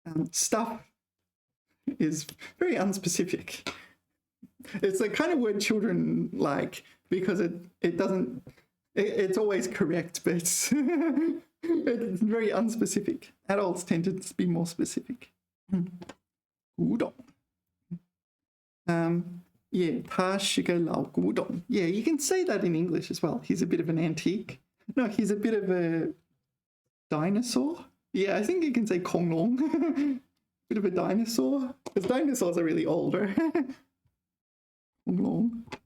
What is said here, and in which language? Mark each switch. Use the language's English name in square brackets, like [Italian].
[English] Stuff is very unspecific. It's the kind of word children like because it doesn't. It's always correct, but it's very unspecific. Adults tend to be more specific. [Chinese] 古董. Yeah, 他是个老古董. [English] Yeah, you can say that in English as well. He's a bit of an antique. No, he's a bit of a dinosaur. Yeah, I think you can say 恐龙. Bit of a dinosaur. Because dinosaurs are really old, right? [Chinese] 恐龙.